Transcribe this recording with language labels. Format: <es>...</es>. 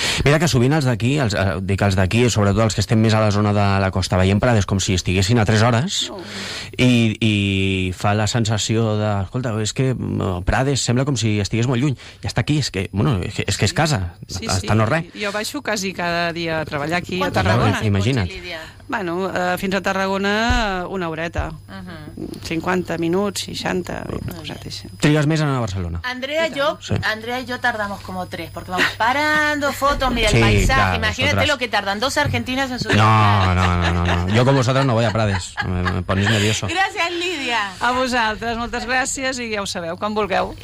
<ca>Mira que sovint els d'aquí, dic els d'aquí, sobretot els que estem més a la zona de la costa, veiem Prades com si estiguessin a 3 hores i fa la sensació de, escolta, és que Prades sembla com si estigués molt lluny, i està aquí, és que és casa, està no res. Jo baixo quasi cada dia a treballar aquí a Tarragona. Imagina't. Bueno, fins a Tarragona una horeta, 50 minuts, 60, Trigues més a anar a Barcelona.</ca> <es>Andrea y yo tardamos como 3, porque vamos parando, fotos, mira el paisaje, claro, imagínate vosotras. Lo que tardan 2 argentinas en subir. No, yo con vosotras no voy a Prades, me ponéis nervioso. Gracias, Lídia.</es> <ca>A vosaltres, moltes gràcies i ja ho sabeu, quan vulgueu.</ca>